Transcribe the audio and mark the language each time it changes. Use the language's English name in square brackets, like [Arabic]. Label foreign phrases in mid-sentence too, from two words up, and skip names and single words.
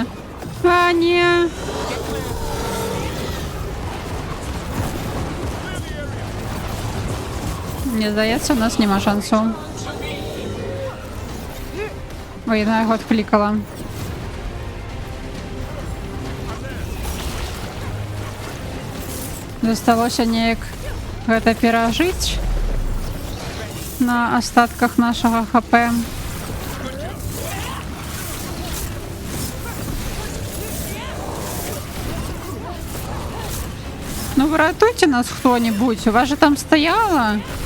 [Ukrainian] А, ні! Мені здається, у нас нема шансу. Ой, я його відкликала. [Belarusian] Засталося неяк гэта перажыць на астатках нашага ХП. Ну, выратуйте нас кто-нибудь. [Russian] У вас же там стояла.